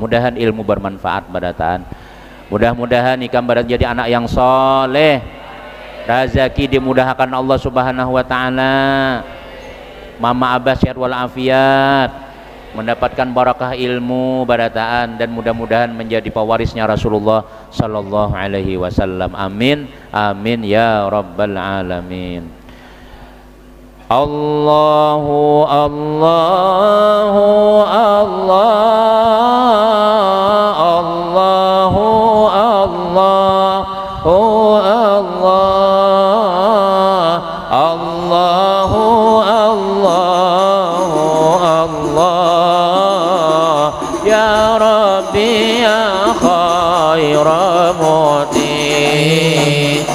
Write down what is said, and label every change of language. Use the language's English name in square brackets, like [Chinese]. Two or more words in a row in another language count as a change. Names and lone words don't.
[Banjar] Mudahan ilmu bermanfaat barataan, mudah-mudahan ikam barat jadi anak yang soleh, rezeki dimudahkan [Arabic] الله سبحانه وتعالى, [Banjar] mama abah sehat walafiat, mendapatkan barakah ilmu barataan, dan mudah-mudahan menjadi pewarisnya Rasulullah [Arabic] صلى الله عليه وسلم. آمين آمين يا رب العالمين. الله الله الله، الله الله الله، الله الله، يا ربي يا خير معطي.